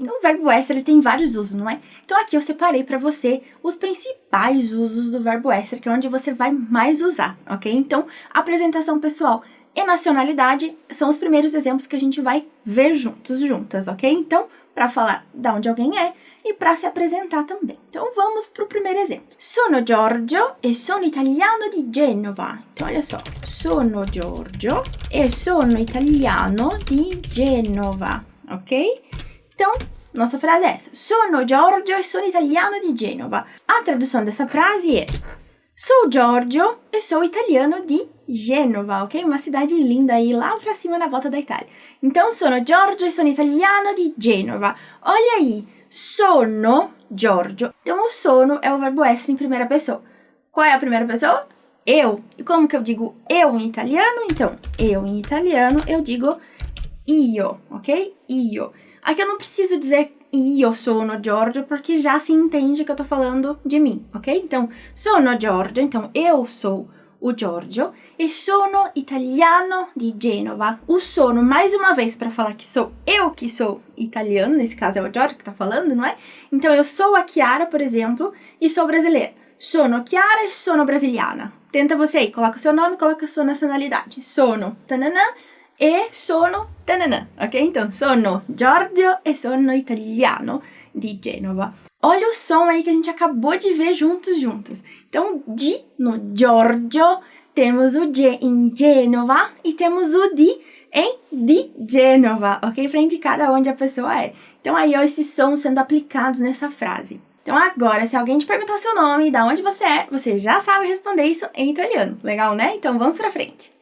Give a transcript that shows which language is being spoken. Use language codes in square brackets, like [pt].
[pt] Então, o verbo essere tem vários usos, não é? Então, aqui eu separei para você os principais usos do verbo essere, que é onde você vai mais usar, ok? Então, apresentação pessoal e nacionalidade são os primeiros exemplos que a gente vai ver juntas, ok? Então, para falar de onde alguém é e para se apresentar também. Então, vamos para o primeiro exemplo. [it] Sono Giorgio e sono italiano di Genova. [pt] Então, olha só. [it] Sono Giorgio e sono italiano di Genova. [pt] Ok? Então, nossa frase é essa. [it] Sono Giorgio e sono italiano di Genova. [pt] A tradução dessa frase é: sou Giorgio e sou italiano de Gênova, ok? Uma cidade linda aí, lá pra cima na volta da Itália. [it] Então, sono Giorgio e sono italiano di Genova. [pt] Olha aí, [it] sono Giorgio. [pt] Então, o sono é o verbo essere em primeira pessoa. Qual é a primeira pessoa? Eu. E como que eu digo eu em italiano? Então, eu em italiano, eu digo io, ok? Io. Aqui eu não preciso dizer [it] io sono Giorgio, [pt] porque já se entende que eu tô falando de mim, ok? Então, sono Giorgio, então eu sou o Giorgio e [it] sono italiano di Genova. [pt] O sono, mais uma vez, para falar que sou eu que sou italiano, nesse caso é o Giorgio que tá falando, não é? Então, eu sou a Chiara, por exemplo, e sou brasileira. [it] Sono Chiara e sono brasiliana. [pt] Tenta você aí, coloca o seu nome, coloca a sua nacionalidade. [it] Sono, tananã, e sono, tananã, ok? Então, sono Giorgio e sono italiano di Genova. [pt] Olha o som aí que a gente acabou de ver juntos. Então, di no Giorgio, temos o G em Genova e temos o di em di Genova, ok? Para indicar onde a pessoa é. Então, aí, ó, esses sons sendo aplicados nessa frase. Então, agora, se alguém te perguntar seu nome e de onde você é, você já sabe responder isso em italiano. Legal, né? Então, vamos pra frente.